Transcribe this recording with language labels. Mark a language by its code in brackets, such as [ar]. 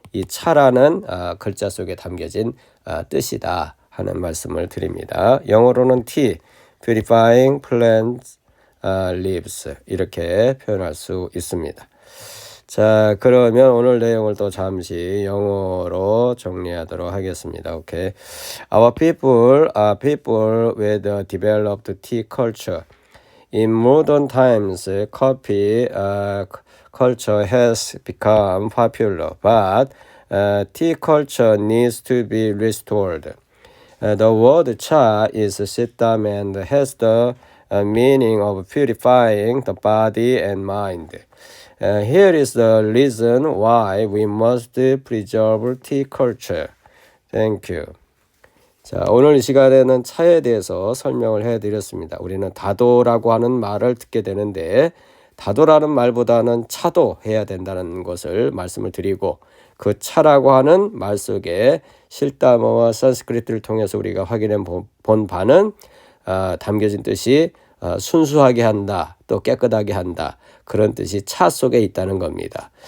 [ko] 이 차라는 글자 속에 담겨진 뜻이다 하는 말씀을 드립니다. 영어로는 [en] tea, purifying plant leaves [ko] 이렇게 표현할 수 있습니다. 자, 그러면 오늘 내용을 또 잠시 영어로 정리하도록 하겠습니다. 오케이. [en] Our people are people with a developed tea culture. In modern times, coffee culture has become popular, but tea culture needs to be restored. The word cha is siddham and has the meaning of purifying the body and mind. Here is the reason why we must preserve tea culture. Thank you. [ko] 자, 오늘 이 시간에는 차에 대해서 설명을 해드렸습니다. 우리는 다도라고 하는 말을 듣게 되는데 다도라는 말보다는 차도 해야 된다는 것을 말씀을 드리고 그 차라고 하는 말 속에 실다머와 산스크리트를 통해서 우리가 확인해 본 바는 담겨진 뜻이 순수하게 한다, 또 깨끗하게 한다, 그런 뜻이 차 속에 있다는 겁니다.